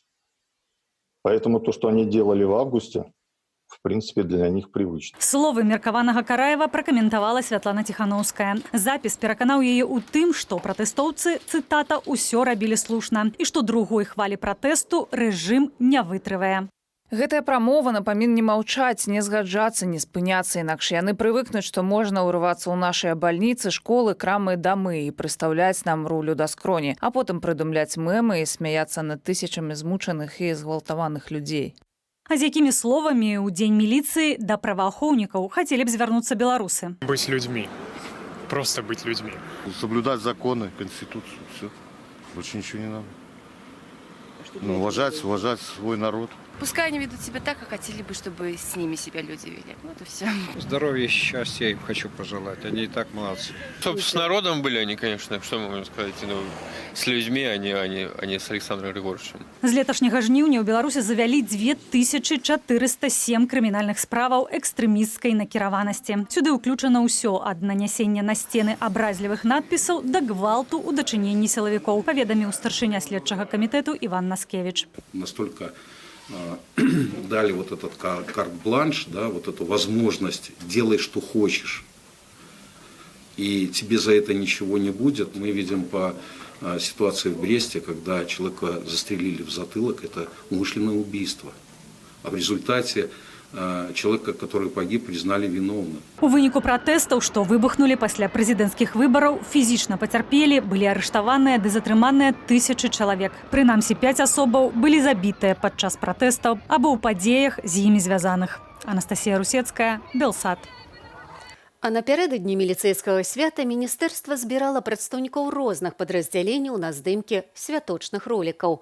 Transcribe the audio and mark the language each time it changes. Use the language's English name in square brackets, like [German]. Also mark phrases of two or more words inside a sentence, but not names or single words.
[Russian] Поэтому то, что они делали в августе, в принципе, для них привычно. [Belarusian] Словы меркаванага Караева пракаментавала Святлана Тихановская. Запіс пераканаў яе ў тым, што пратэстоўцы, цытата, «усё рабілі слушна» і што другой хвалі пратэсту рэжым не вытрывае. Гэтая прамова напамін не маўчаць, не згаджацца, не спыняцца, інакш яны прывыкнуць, што можна ўрывацца ў нашыя бальніцы, школы, крамы, дамы і прыстаўляць нам рулю да скроні, а потым прыдумляць мемы і смяяцца над тысячамі змучаных і згвалтаваных людзей. А з якімі словамі ў дзень міліцыі да праваахоўнікаў хацелі б звярнуцца беларусы? [Russian] Быть людьми. Просто быть людьми. Соблюдать законы, конституцию, все. Больше ничего не надо. Уважать свой народ. Пускай они ведут себя так, как хотели бы, чтобы с ними себя люди вели. Вот и все. Здоровья, счастья им хочу пожелать. Они и так молодцы. Чтобы с народом были они, конечно, что мы можем сказать, с людьми, а не с Александром Григорьевичем. [Belarusian] З леташняга жніўня ў Беларусі завялі 2407 крымінальных справаў экстрэмісцкай накіраванасці. Сюды ўключана ўсё ад нанясення на сцены абразлівых надпісаў да гвалту ў дачыненні сілавікоў, паведаміў старшыня следчага камітэту Іван Наскевич. [Russian] Настолько дали вот этот карт-бланш, да, вот эту возможность делай, что хочешь, и тебе за это ничего не будет. Мы видим по ситуации в Бресте, когда человека застрелили в затылок, это умышленное убийство. А в результате человека, который погиб, признали виновным. [Belarusian] У выніку пратэстаў, што выбухнулі пасля прэзідэнцкіх выбараў, фізічна пацярпелі, былі арыштаваныя ды затрыманыя тысячы чалавек. Прынамсі 5 асобаў былі забітыя падчас пратэстаў або ў падзеях з імі звязаных. Анастасія Русецкая, Белсат. А напярэдадні міліцэйскага свята міністэрства збірала прадстаўнікоў розных падраздзяленняў на здымкі святочных ролікаў.